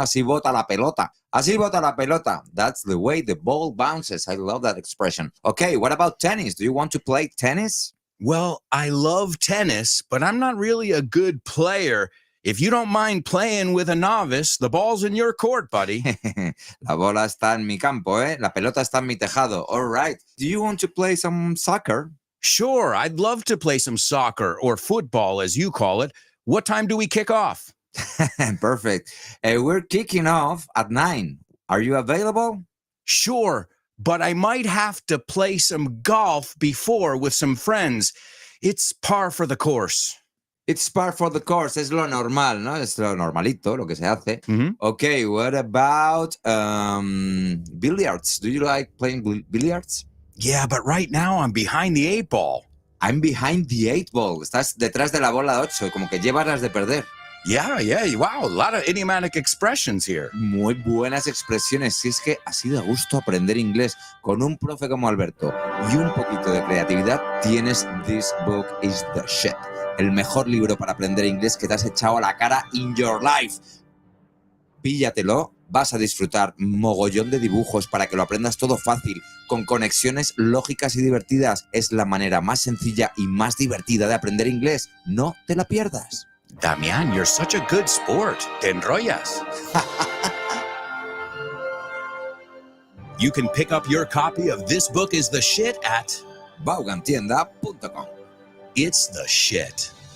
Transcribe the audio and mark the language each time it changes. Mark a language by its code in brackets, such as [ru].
[es] Así bota la pelota. Así bota la pelota. [en] That's the way the ball bounces. I love that expression. Okay, what about tennis? Do you want to play tennis? Well, I love tennis, but I'm not really a good player. If you don't mind playing with a novice, the ball's in your court, buddy. [es] La bola está en mi campo, ¿eh? La pelota está en mi tejado. [en] All right. Do you want to play some soccer? Sure, I'd love to play some soccer or football, as you call it. What time do we kick off? Perfect. We're kicking off at 9. Are you available? Sure, but I might have to play some golf before with some friends. It's par for the course. It's par for the course. [es] Es lo normal, ¿no? Es lo normalito, lo que se hace. [en] Okay, what about billiards? Do you like playing billiards? Yeah, but right now I'm behind the 8 ball. I'm behind the 8 ball. [es] Estás detrás de la bola 8, como que llevas las de perder. [en] Yeah. Wow, a lot of idiomatic expressions here. [es] Muy buenas expresiones. Si es que así da gusto aprender inglés con un profe como Alberto y un poquito de creatividad, tienes This Book is the Shit. El mejor libro para aprender inglés que te has echado a la cara [en] in your life. [es] Píllatelo, vas a disfrutar mogollón de dibujos para que lo aprendas todo fácil, con conexiones lógicas y divertidas. Es la manera más sencilla y más divertida de aprender inglés. No te la pierdas. [en] Damián, you're such a good sport. [es] Te enrollas. [en] You can pick up your copy of This Book is the Shit at vaughantienda.com. It's the shit.